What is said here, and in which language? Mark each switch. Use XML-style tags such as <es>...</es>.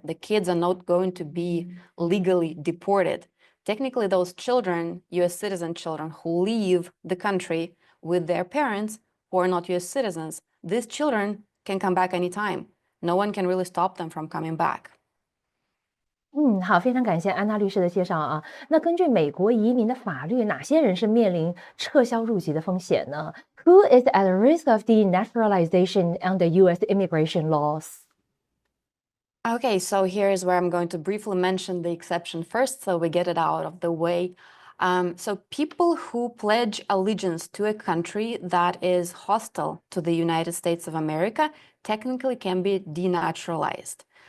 <en>The kids are not going to be legally deported. Technically, those children, US citizen children who leave the country with their parents who are not US citizens, these children can come back anytime. No one can really stop them from coming back.</en> <zh>好，非常感谢安娜律师的介绍啊。那根据美国移民的法律，哪些人是面临撤销入籍的风险呢？</zh> <en>Who is at risk of denaturalization under U.S. immigration laws? Okay, so here's where I'm going to briefly mention the exception first, so we get it out of the way. So people who pledge allegiance to a country that is hostile to the United States of America technically can be denaturalized.</en>